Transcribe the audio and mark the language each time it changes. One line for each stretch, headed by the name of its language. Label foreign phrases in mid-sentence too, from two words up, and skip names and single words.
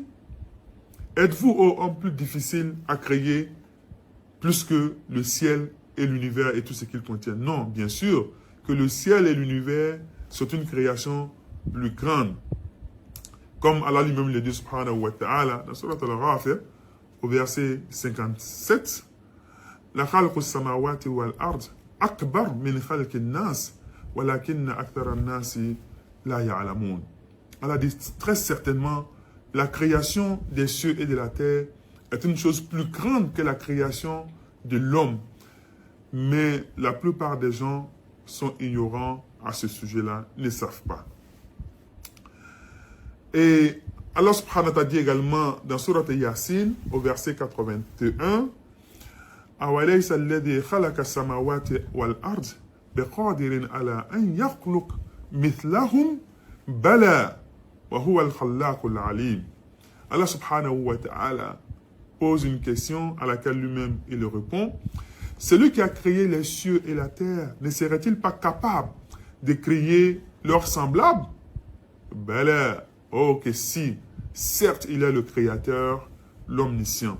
French: Êtes-vous, ô homme, plus difficile à créer plus que le ciel et l'univers et tout ce qu'ils contiennent? Non, bien sûr que le ciel et l'univers sont une création plus grande. Comme Allah lui-même le dit
Arabic: سبحانه وتعالى
French: dans Surat Al-Ghafir au verset 57,
Arabic: لخلق السماوات والأرض أكبر من خلق الناس ولكن أكثر الناس لا يعلمون.
French: Allah dit très certainement la création des cieux et de la terre est une chose plus grande que la création de l'homme. Mais la plupart des gens sont ignorants à ce sujet-là, ne savent pas. Et Allah
Arabic: سبحانه وتعالى
French: dit également dans Surat Yasin, au verset 81,
Arabic: أَوَلَيْسَ الَّذِي خَلَقَ السَّمَاوَاتِ وَالْأَرْضِ بِقَادِرٍ عَلَىٰ أَنْ يَخْلُقَ مِثْلَهُمْ بَلَى وَهُوَ الْخَلَّاقُ الْعَلِيمُ.
French: Allah
Arabic: سبحانه وتعالى
French: pose une question à laquelle lui-même il répond. Celui qui a créé les cieux et la terre ne serait-il pas capable de créer leurs semblables? Bala. Oh, que si, certes, il est le créateur, l'omniscient.